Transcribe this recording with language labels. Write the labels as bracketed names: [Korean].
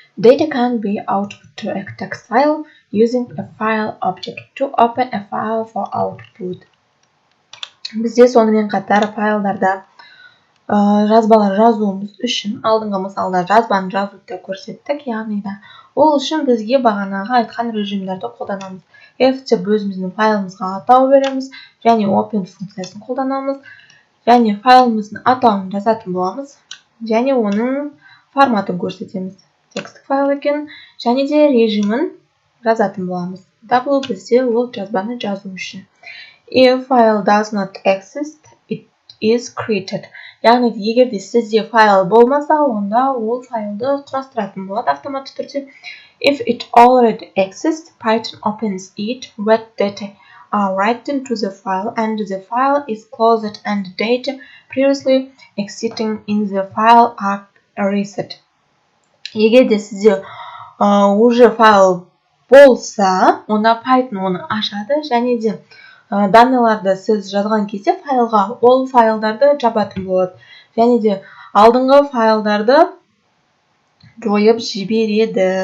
[English] Data can be output to a text file using a file object to open a file for output. [Kazakh] Бізде сонымен қатар файлдарда жазбалар жазуымыз үшін алдыңғы мысалда жазбаны жазуды көрсеттік, яғни да ол үшін бізге бағанағы айтқан режимдерді қолданамыз. F деп өзіміздің файлымызға атау береміз, және open функциясын қолданамыз, және файлымыздың атауын жазатын боламыз, және оның форматын көрсетеміз. Текст файл екен, және де режимін жазатын боламыз. W бізде ол жазбаны жазу үшін. [English] If file does not exist, it is created. [Kazakh] Яғни егер де сізде файл болмаса, онда ол файлды құрастыратын болады автоматты түрде. [English] If it already exists, Python opens it when data are written to the file and the file is closed and data previously existing in the file are reset. [Kazakh] Егер де сізде уже файл болса, онда Python оны ашады, және де данныйларды сіз жазған кезде файлға ол файлдарды жабатын болады. Және де алдыңғы файлдарды жойып жібереді.